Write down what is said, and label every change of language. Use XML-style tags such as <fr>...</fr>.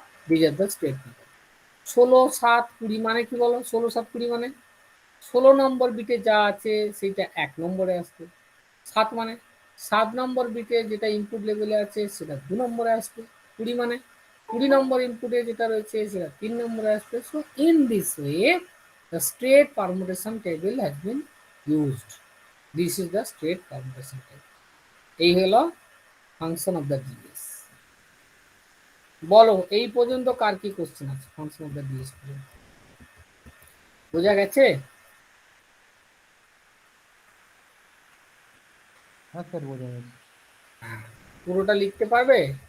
<en>This are the state P box. 16 7 20</en> <bn>মানে কি বলো? 16 7 20 মানে 16 নম্বর বিটে যা আছে সেইটা 1 নম্বরে আসবে। 7 মানে 7 নম্বর বিটে যেটা ইনপুট লেভেলে আছে সেটা 2 নম্বরে আসবে। 20 মানে 20 নম্বর ইনপুটে যেটা রয়েছে সেটা 3 নম্বরে আসবে।</bn> <en>So in this way the straight permutation table has been used. This is the straight permutation table.</en> <bn>এই হলো ফাংশন অফ দ্য ডিএস। বলো এই পর্যন্ত কার কি কোশ্চেন আছে ফাংশন অফ দ্য ডিএস পর্যন্ত? বোঝা গেছে? হ্যাঁ স্যার, বোঝা গেছে। পুরোটা লিখতে পারবে?</bn>